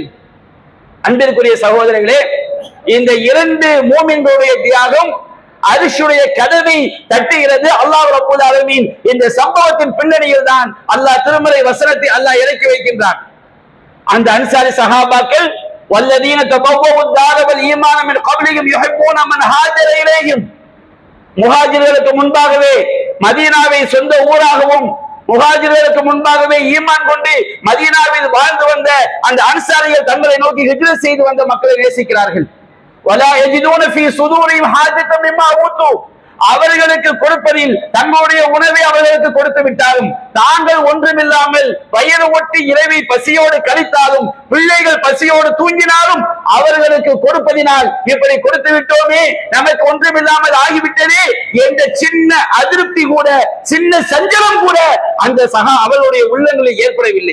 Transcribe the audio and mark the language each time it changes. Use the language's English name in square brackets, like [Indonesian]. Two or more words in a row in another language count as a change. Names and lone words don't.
[Tamil] அன்பிற்குரிய சகோதரர்களே, இந்த இரண்டு மூமின்களுடைய தியாகம் அரிஷுடைய கதவை தட்டுகிறது. [Arabic] الله رب العالمين [Tamil] இந்த சம்பவத்தின் பின்னணியில் தான் அல்லாஹ் திருமறை வசனத்தை அல்லாஹ் இறக்கி வைக்கின்றான். அந்த அன்சாரி சஹாபாக்கள் [Arabic] والذين تبوءوا الدار والإيمان من قبلهم يحبون من هاجر إليهم, [Tamil] முஹாஜிர்களுக்கு முன்பாகவே மதீனாவை சொந்த ஊராகவும் முஹாஜிர்களுக்கு முன்பாகவே ஈமான் கொண்டு மதீனாவில் வாழ்ந்து வந்த அந்த அன்சாரிகள் தங்களை நோக்கி ஹிஜ்ரத் செய்து வந்த மக்களை நேசிக்கிறார்கள். [Arabic] ولا يجدون في صدورهم حاجة مما أوتوا, [Tamil] அவர்களுக்கு கொடுப்பதில் தங்களுடைய உணவை அவர்களுக்கு கொடுத்து விட்டாலும், தாங்கள் ஒன்றுமில்லாமல் வயிறு ஒட்டி இரவை பசியோடு கழித்தாலும், பிள்ளைகள் பசியோடு தூங்கினாலும் அவர்களுக்கு கொடுப்பதினால் இப்படி கொடுத்து விட்டோமே, நமக்கு ஒன்றுமில்லாமல் ஆகிவிட்டதே என்ற சின்ன அதிருப்தி கூட, சின்ன சஞ்சலம் கூட அந்த அவர்களுடைய உள்ளங்களில் ஏற்படவில்லை.